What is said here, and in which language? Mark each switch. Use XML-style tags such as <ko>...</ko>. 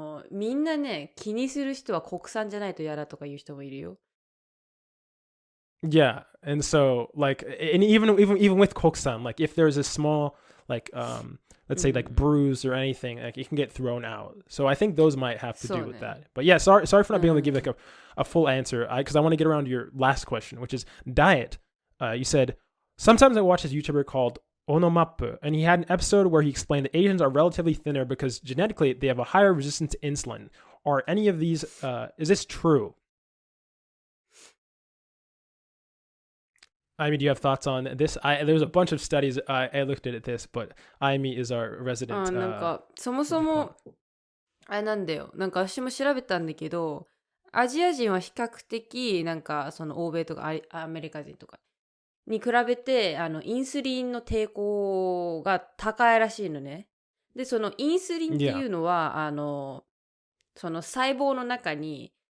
<ja>みんなね、気にする人は国産じゃないとやだとか言う人もいるよ。</ja> <en>Yeah, and so like, and even with koksan, like if there's a small like let's say like bruise or anything, like it can get thrown out. So I think those might have to do with that. But yeah, sorry for not being able to give like a full answer, because I want to get around to your last question, which is diet. You said sometimes I watch this YouTuber called Onomappu, and he had an episode where he explained that Asians are relatively thinner because genetically they have a higher resistance to insulin. Are any of these is this true? I mean, do you have thoughts on this? There's a bunch of studies I looked at this, but Aimi is our resident.</en> <ja>なんかそもそもなんだよ。なんか私も調べたんだけど、アジア人は比較的なんかその欧米とかアメリカ人とかに比べてインスリンの抵抗が高いらしいのね。で、そのインスリンっていうのはその細胞の中に</ja>